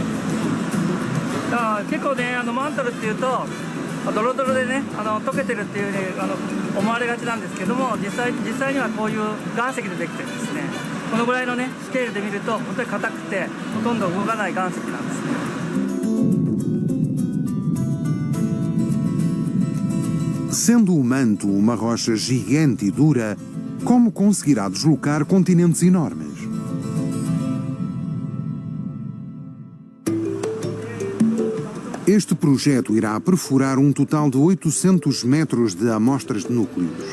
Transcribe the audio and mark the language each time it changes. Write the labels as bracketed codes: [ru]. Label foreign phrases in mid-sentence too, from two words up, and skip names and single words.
[ja] だから結構ねマントルっていうとドロドロでね溶けてるっていうね思われがちなんですけども、実際にはこういう岩石でできてるんですね。このぐらいのねスケールで見ると本当に硬くてほとんど動かない岩石なんですね。 [pt] Sendo o manto uma rocha gigante e dura, como conseguirá deslocar continentes enormes? Este projeto irá perfurar um total de 800 metros de amostras de núcleos.